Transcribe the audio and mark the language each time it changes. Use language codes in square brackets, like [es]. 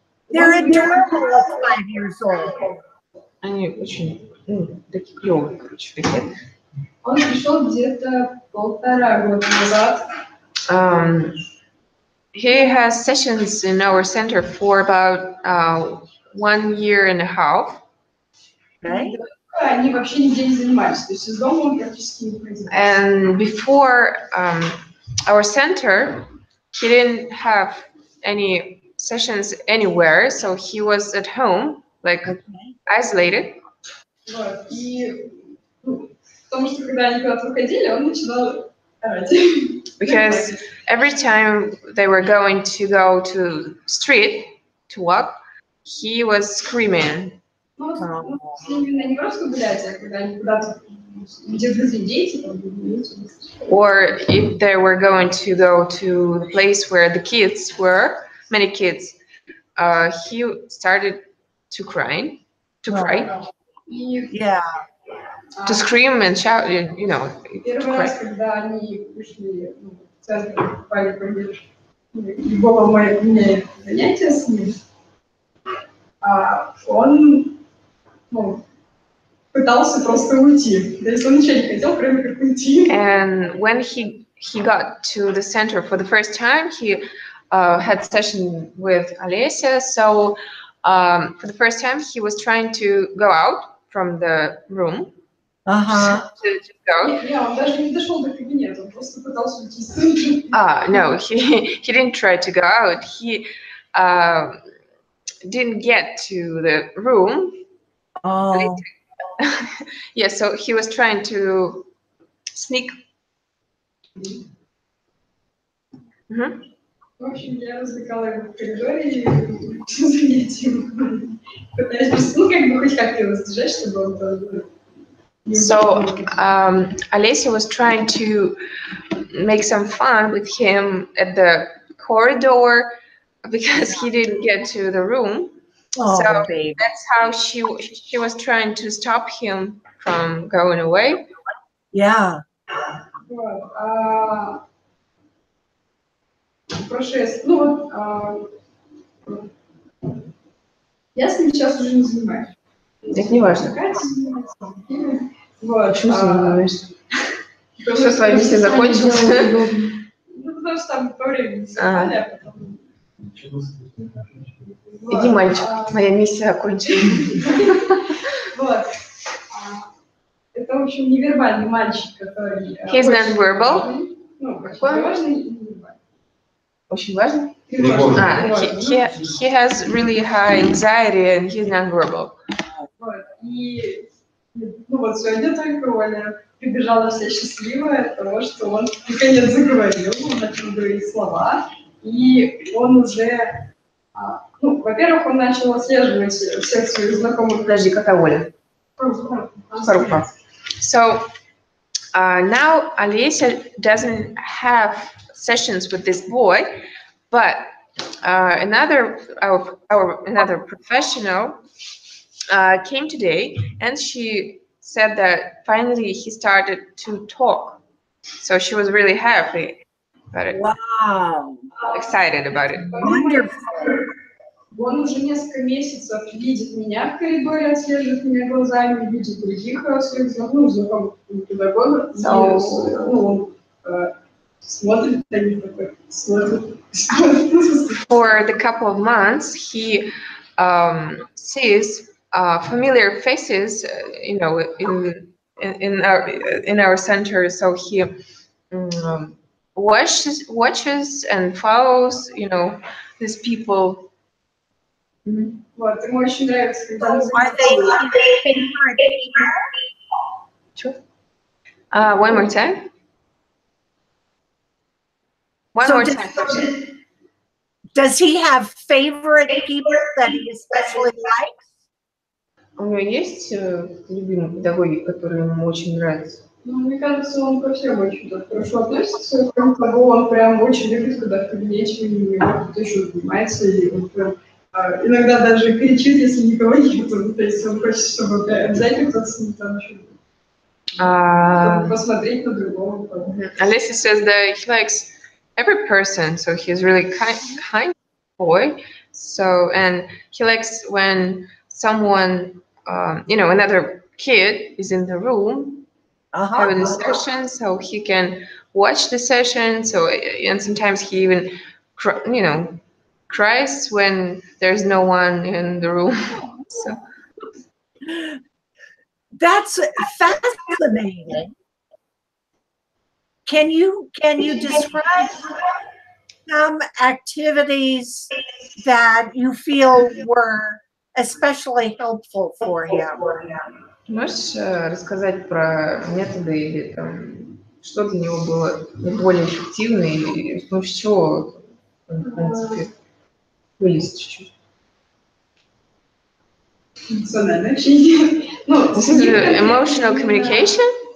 [en] They're adorable at 5 years old. [ru] Они очень, такие клевые, короче, такие. Он пришел где-то 1,5 года назад. [en] He has sessions in our center for about 1.5 years. Okay. [ru] Они вообще нигде не занимались, то есть из дома он практически не ходил. [en] And before our center, he didn't have any sessions anywhere, so he was at home, like isolated. [ru] Вот. И потому что когда они куда-то выходили, он начинал орать. [en] Because every time they were going to go to street to walk, he was screaming. [ru] Ну, с ними не просто гулять, а когда они куда-то, где другие дети, там, [en] Or if they were going to go to the place where the kids were, many kids, he started to cry, Yeah. to scream and shout, you know. [ru] Первый раз, когда они пришли в центр, попали и было мое занятие с ним, он пытался просто уйти. То есть он ничего не хотел, кроме как уйти. [en] And when he got to the center for the first time, he had session with Alesia. So for the first time, he was trying to go out from the room. Uh-huh. To go. [ru] Не, он даже не дошел до кабинета, он просто пытался уйти. [en] No, he didn't try to go out. He didn't get to the room. Oh. Yeah, so he was trying to sneak. [ru] В общем, я развлекала его в коридоре и занятием. Пытаюсь, как бы хоть как-то его сдержать, чтобы он тоже... [en] So Alesia was trying to make some fun with him at the corridor because he didn't get to the room. Oh, So baby. that's how she was trying to stop him from going away. Yeah. [ru] Вот. Ну вот, я с ним сейчас уже не занимаюсь. Это не важно. Вот. Почему занимаешься? Все с вами все закончилось? Ну, потому что там по времени спали, а потом... Иди, мальчик, моя миссия окончена. Вот. Это, в общем, невербальный мальчик, который... [en] He's non-verbal. [ru] Ну, очень важный и невербальный. Очень важно? Тревожный. [en] He has really high anxiety and he's non-verbal. [ru] Вот. И ну вот сегодня только Оля прибежала вся счастливая от того, что он наконец заговорил, он начал говорить слова, и он уже, ну, во-первых, он начал отслеживать всех своих знакомых. Подожди, какая Оля? Харука. [en] So now Alesia doesn't have sessions with this boy, but another professional came today, and she said that finally he started to talk. So she was really happy about it. Wow. Excited about it. Wonderful. [ru] Он уже несколько месяцев видит меня в коридоре, отслеживает меня глазами, видит других своих знакомых педагогов. Он смотрит на них такой, смотрит. [en] For the couple of months, he sees familiar faces, you know, in our center. So he watches and follows, you know, these people. [ru] Вот, ему очень нравится, когда мы [en] Are they his favorite people? Sure. One more time. One So more does- time. Does he have favorite people that he especially likes? [ru] У него есть любимые педагоги, которые ему очень нравятся? Ну, мне кажется, он ко всем очень так хорошо относится. Кроме того, он прям очень любит, когда в кабинете у него кто-то еще занимается, и он прям иногда даже кричит, если никого нет. То есть он хочет, чтобы обязательно кто-то с ним там еще чтобы посмотреть на другого. [en] Alessi says that he likes every person, so he's really kind boy. So, and he likes when someone, you know, another kid is in the room having a session, so he can watch the session. So, and sometimes he even, you know, cries when there's no one in the room. So That's fascinating. Can you describe some activities that you feel were especially helpful for him? [ru] можешь рассказать про методы или там, что для него было наиболее эффективно и с помощью чего он, в принципе, вылез чуть-чуть? Эмоциональное общение. Ну, [en] This is emotional communication.